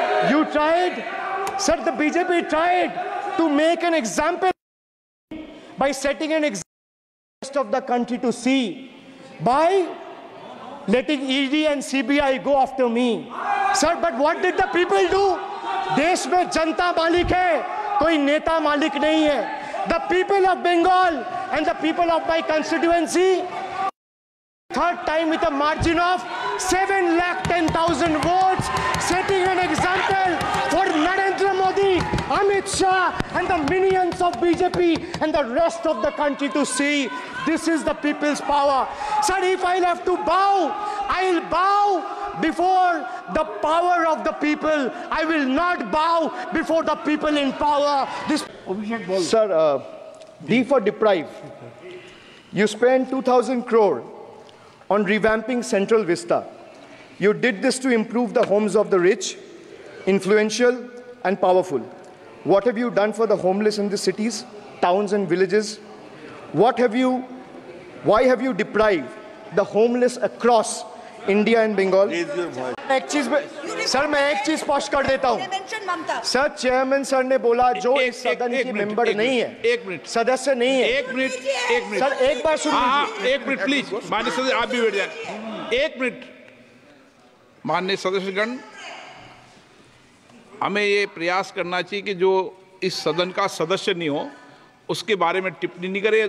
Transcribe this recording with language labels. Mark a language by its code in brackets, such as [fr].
[en] You tried, sir, the BJP tried to make an example by setting an example rest of the country to see by letting ED and CBI go after me. Sir, but what did the people do? [hi] देश में जनता मालिक है, कोई नेता मालिक नहीं है. [en] The people of Bengal and the people of my constituency, third time with a margin of 710,000 votes, setting an example for Narendra Modi, Amit Shah, and the minions of BJP and the rest of the country to see this is the people's power. Sir, if I'll have to bow, I'll bow before the power of the people. I will not bow before the people in power. This, sir, D for deprive. You spent 2,000 crore on revamping Central Vista. You did this to improve the homes of the rich, influential, and powerful. What have you done for the homeless in the cities, towns, and villages? Why have you deprived the homeless across India and Bengal? [hi] एक चीज sir मैं एक चीज स्पष्ट कर देता हूँ sir. Chairman sir ने बोला जो इस सदन की मेंबर नहीं है, एक मिनट सदस्य नहीं है. एक मिनट सर एक बार सुनिए. एक मिनट प्लीज माननीय सदस्य आप भी बैठ जाए. एक मिनट माननीय सदस्यगण, हमें ये प्रयास करना चाहिए कि जो इस सदन का सदस्य नहीं हो उसके बारे में टिप्पणी नहीं करे.